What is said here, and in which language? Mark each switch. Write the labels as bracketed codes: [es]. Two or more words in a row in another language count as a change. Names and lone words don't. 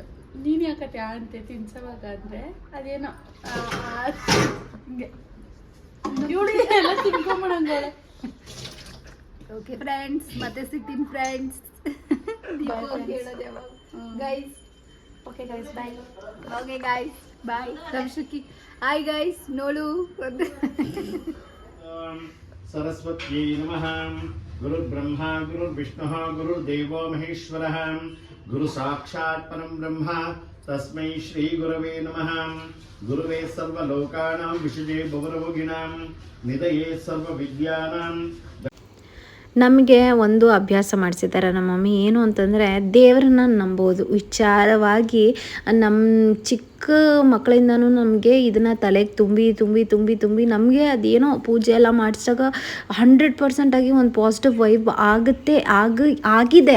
[kn] ನೀನು ಯಾಕತ್ತೆ ಅಂತೆ ತಿನ್ಸವಾಗ ಅಂದರೆ ಅದೇನೋ ಇವಳು ಎಲ್ಲ ತಿನ್ಕೊಂಬಿಡಂಗೋಳೆ. [en] okay friends, [kn] ಮತ್ತೆ ಸಿಗ್ತೀನಿ ಫ್ರೆಂಡ್ಸ್. [en] ಗೈಸ್ okay guys bye. okay guys bye. ರಂಶುಕಿ hi guys. ನೋಡು [sa] सरस्वत्यै नमः. गुरुर्ब्रह्मा गुरुर्विष्णुः गुरुर्देवो महेश्वरः. गुरुसाक्षात् परं ब्रह्म तस्मै श्रीगुरवे नमः. गुरुवे सर्वलोकानां विषये भवरोगिणां निधये सर्वविद्यानां. [kn] ನಮಗೆ ಒಂದು ಅಭ್ಯಾಸ ಮಾಡಿಸಿದ್ದಾರೆ ನಮ್ಮ ಮಮ್ಮಿ, ಏನು ಅಂತಂದರೆ ದೇವರನ್ನ ನಂಬೋದು ವಿಚಾರವಾಗಿ. ನಮ್ಮ ಚಿಕ್ಕ ಮಕ್ಕಳಿಂದನೂ ನಮಗೆ ಇದನ್ನು ತಲೆಗೆ ತುಂಬಿ ನಮಗೆ ಅದೇನೋ ಪೂಜೆ ಎಲ್ಲ ಮಾಡಿಸಿದಾಗ 100% ಒಂದು [en] positive vibe [kn] ಆಗಿದೆ.